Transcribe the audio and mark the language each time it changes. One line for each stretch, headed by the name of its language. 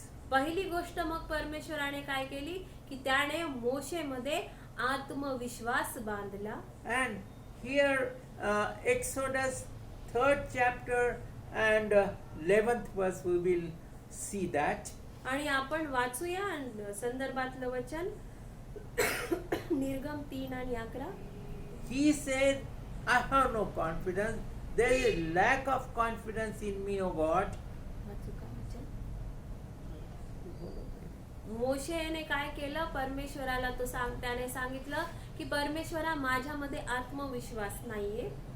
Marathi: पहिली गोष्ट मग परमेश्वराने काय केली की त्याने मोशेमध्ये आत्मविश्वास बांधला.
English: And here Exodus 3rd chapter and 11th verse we will see that.
Marathi: आणि आपण वाचूया संदर्भातलं वचन निर्गम 3 आणि 11.
English: He said, I have no confidence. There is lack of confidence in me, O God.
Marathi: वाचू का वचन? मोशेने काय केलं, परमेश्वराला त्याने सांगितलं की परमेश्वरा माझ्यामध्ये आत्मविश्वास नाहीये.